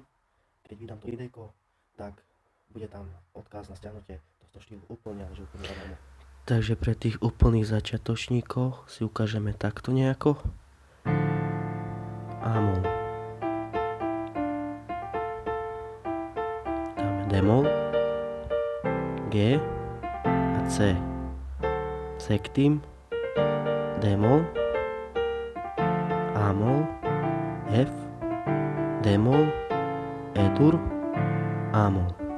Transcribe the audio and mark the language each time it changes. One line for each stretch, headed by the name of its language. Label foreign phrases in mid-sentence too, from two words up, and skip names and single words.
Slovak: Keď vydám to videjko, tak bude tam odkaz na stiahnutie tohto štýlu úplne, ale že úplne zadarmo. Takže pre tých úplných začiatočníkov si ukážeme takto nejako. A-mol. Dáme D-mol, G a C. C-ktým, D-mol, A-mol, F, D-mol, E-dur, A-mol.